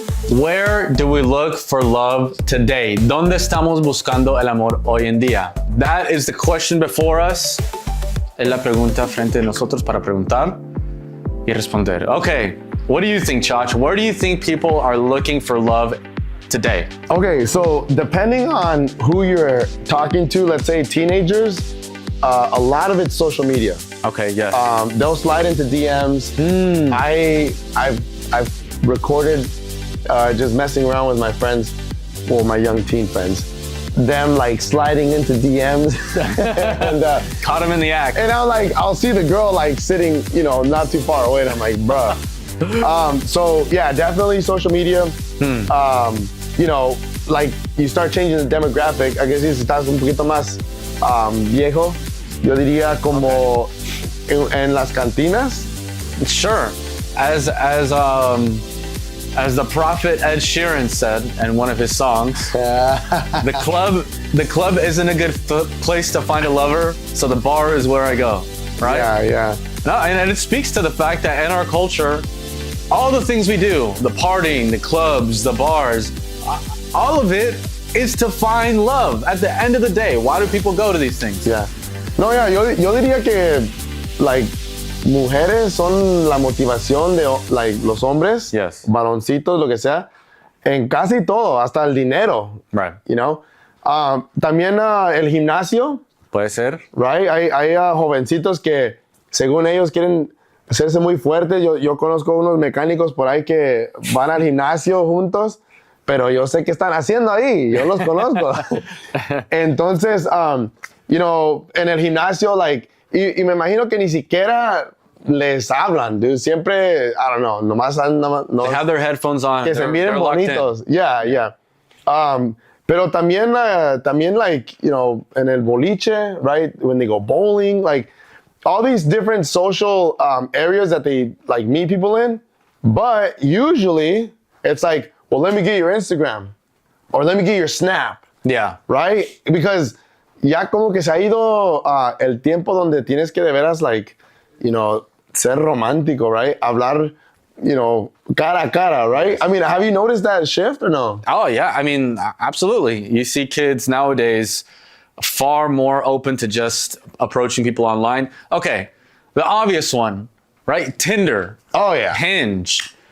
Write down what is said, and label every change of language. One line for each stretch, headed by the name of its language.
English: Where do we look for love today?
Spanish: ¿Dónde estamos buscando el amor hoy en día?
English: That is the question before us.
Spanish: Es la pregunta frente a nosotros para preguntar y responder.
English: Okay, what do you think, Chach? Where do you think people are looking for love today? Okay, so depending on who you're talking to, let's say teenagers, a lot of it's social media. Okay, yes. They'll slide into DMs. I've recorded just messing around with my friends, well, my young teen friends, them like sliding into DMs and Caught him in the act. and I'll see the girl like sitting, you know, not too far away, and I'm like, bruh. So yeah, definitely social media. You know, like you start changing the demographic. I guess
Spanish: si estás un poquito más viejo, yo diría como en las cantinas.
English: Sure. As the prophet Ed Sheeran said in one of his songs, the club isn't a good place to find a lover, so the bar is where I go, right? Yeah. No, and it speaks to the fact that in our culture, all the things we do, the partying, the clubs, the bars, all of it is to find love. At the end of the day, why do people go to these things? Yeah. No, yeah,
Spanish: yo diría que, like, mujeres son la motivación de like los hombres, varoncitos, lo que sea, en casi todo, hasta el dinero.
English: Right. You know?
Spanish: También el gimnasio. Puede ser.
English: Right?
Spanish: Hay jovencitos que, según ellos, quieren hacerse muy fuertes. Yo conozco unos mecánicos por ahí que van al gimnasio juntos, pero yo sé qué están haciendo ahí. Yo los conozco. Entonces,
English: you know,
Spanish: en el gimnasio, like, y me imagino que ni siquiera les hablan,
English: dude.
Spanish: Siempre,
English: I don't know,
Spanish: nomás no,
English: they have their headphones on.
Spanish: Que se miren bonitos.
English: Yeah.
Spanish: Pero también,
English: like, you know,
Spanish: en el boliche,
English: right? When they go bowling, like, all these different social areas that they, like, meet people in. But usually, it's like well, let me get your Instagram or let me get your Snap, Yeah. right?
Spanish: Because ya como que se ha ido el tiempo donde tienes que de veras,
English: like, you know,
Spanish: ser romántico, right? Hablar,
English: you know,
Spanish: cara a cara, right?
English: I mean, have you noticed that shift or no? Oh, yeah. I mean, absolutely. You see kids nowadays far more open to just approaching people online. Okay, the obvious one, right? Tinder. Oh, yeah. Hinge.